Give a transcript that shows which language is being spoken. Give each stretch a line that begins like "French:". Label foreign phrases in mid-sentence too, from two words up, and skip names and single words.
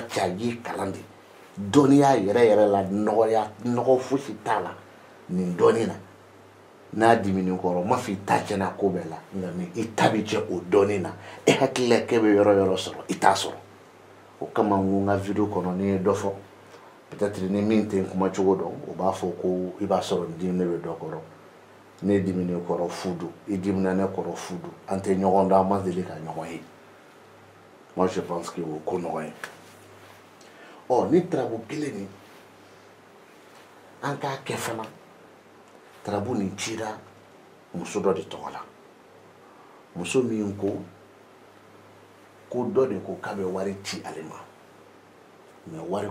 Bambara: cɛ a y'i kalan de dɔnniya yɛrɛ yɛrɛ la nɔgɔ fosi t'a la nin dɔnni na n'a dimini kɔrɔ n m'a fɔ i t'a tiɲɛna ko bɛɛ la nka mais i ta bɛ tiɲɛ o dɔnni na e hakili la k'e bɛ yɔrɔ yɔrɔ sɔrɔ i t'a sɔrɔ o kama n ko n ka video kɔnɔ ni ye dɔ fɔ peut-être ni min tɛ n kuma cogo dɔn o b'a fɔ ko i b'a sɔrɔ n diminen bɛ dɔ kɔrɔ ne diminen kɔrɔ fu don i dimina ne kɔrɔ fu don an tɛ ɲɔgɔn dɔn an ma deli ka ɲɔgɔn ye
French: moi je pense que
Bambara: o ko nɔgɔn ye ni tarabu kelen nin an k'a kɛ fana tarabu nin cira muso dɔ de tɔgɔ la muso min ko dɔ de ko k'a bɛ wari ci ale ma mais wari